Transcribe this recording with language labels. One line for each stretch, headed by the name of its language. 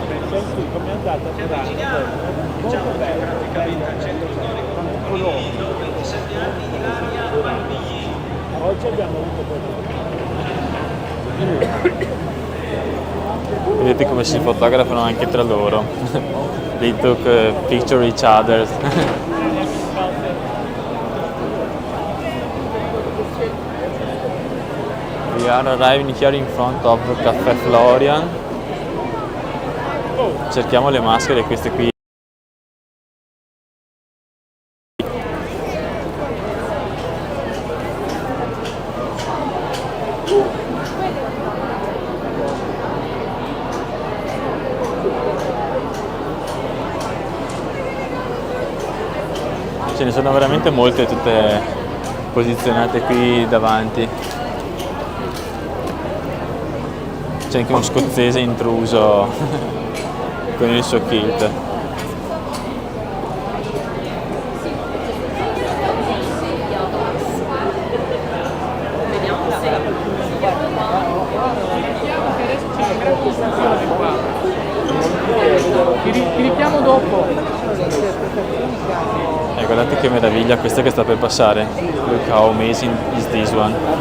Italian: Senti com'è andata Milano? Molto bene. Oggi abbiamo avuto Vedete come si fotografano anche tra loro.
English: They took picture each other. We are arriving here in front of Caffè Florian.
Italian: Cerchiamo le maschere, queste qui. Ce ne sono veramente molte, tutte posizionate qui davanti. C'è anche uno scozzese intruso con il suo kilt. Ti richiamo dopo. Guardate che meraviglia questa che sta per passare.
English: Look how amazing is this one.